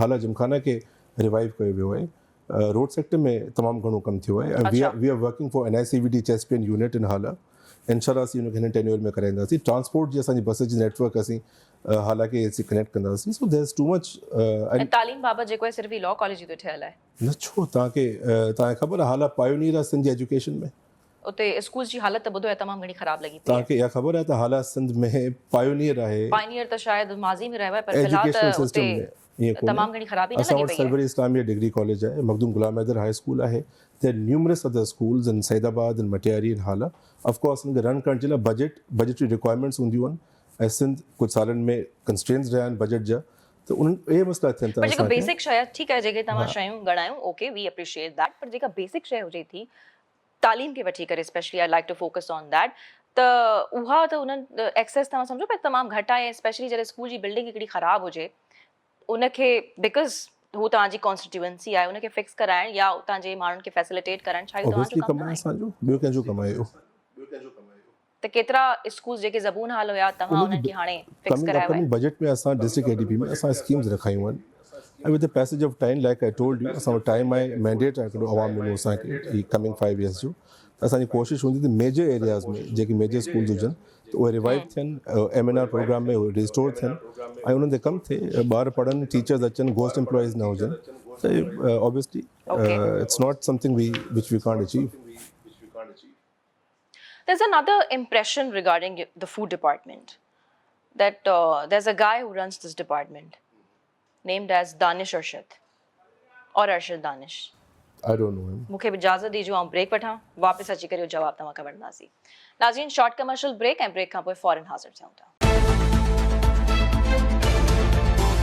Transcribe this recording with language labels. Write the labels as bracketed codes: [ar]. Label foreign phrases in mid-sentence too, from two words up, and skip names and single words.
[sd] हालां जिमखाना खे रिवाइव कयो वियो आहे। [en] road sector [sd] में तमामु घणो कमु थियो आहे। [en] We are working for NICVD chest pain unit in Hala. [sd] इंशाल्लाह असीं हुनखे हिन टेन्योर में कराईंदासीं। ट्रांसपोर्ट जी असांजी बस जी नेटवर्क असीं हालांकि असीं कनेक्ट कंदासीं। [en] So there is too much. [sd] ऐं तालीम बाबति जेको आहे सिर्फ़ु लॉ कॉलेज जो ठहियल आहे? न, छो तव्हांखे ख़बर आहे हाला पायोनियर आहे सिंध जी एजुकेशन में। उते स्कूल जी हालत त ॿुधो आहे तमामु घणी ख़राब लॻी पई। तव्हांखे इहा ख़बर आहे त हाला सिंध में पायोनियर आहे? पायोनियर त शायदि माज़ी में रहियो आहे, पर फ़िलहाल त उते तमामु घणी ख़राबी न लॻी पई आहे। सरवरी इस्लामिया डिग्री कॉलेज आहे, मखदूम गुलाम हैदर हाई स्कूल आहे। [en] There numerous other schools in Saidabad, in Matiari, in Hala. of course [sd] उनखे रन करण जे लाइ [en] budgetary requirements [sd] हूंदियूं आहिनि ऐं सिंध कुझु सालनि में कंस्ट्रेंट्स रहिया आहिनि बजट जा, त उन्हनि इहे मसइला थियनि था। पर जेका बेसिक शइ ठीकु आहे, जेके तव्हां शयूं ॻणायूं, [en] OK we appreciate that, [sd] पर जेका बेसिक शइ हुजे थी तालीम खे वठी करे, [en] Specially I like to focus on that, [sd] त उहा त उन्हनि एक्सेस तव्हां सम्झो पिया तमामु घटि आहे। स्पेशली जॾहिं स्कूल जी बिल्डिंग हिकिड़ी ख़राबु हुजे, उनखे बिकॉज़ हू तव्हांजी कॉन्स्टिट्यूएंसी आहे, उनखे फिक्स कराइण या उतां जे माण्हुनि खे फैसिलिटेट करणु छा तव्हांजो कमु आहे? असांजो ॿियो कंहिंजो कमु आहे। त केतिरा स्कूल जेके ज़बून हाल हुया तव्हां उन्हनि खे हाणे फिक्स करायो आहे? बजट में असां [en] district ADB [sd] में असां स्कीम्स रखायूं आहिनि ऐं [en] with the passage of time, like I told you, [sd] असां वटि टाइम आहे, मैंडेट आहे हिकिड़ो अवाम ॾिनो असांखे [en] coming 5 years [sd] जो। असांजी कोशिशि हूंदी त [en] major areas [sd] में जेके [en] major schools [sd] हुजनि त उहे रिवाइव थियनि, [en] MNR program [sd] में उहे रिस्टोर थियनि ऐं उन्हनि ते कमु थिए, ॿार पढ़नि, टीचर्स अचनि, [en] ghost employees [sd] न हुजनि। [en] त obviously it's not something which we can't achieve. There's another impression regarding the food department that there's a guy who runs this department named as Danish Arshad or Arshad Danish. I don't know him. [sd] मूंखे बि इजाज़त ॾिजो, आउं ब्रेक वठां, वापसि अची करे जवाब तव्हां खां वठंदासीं। नाज़रीन, [en] short commercial break [sd] ऐं ब्रेक खां पोइ फौरन हाज़िर थियूं था।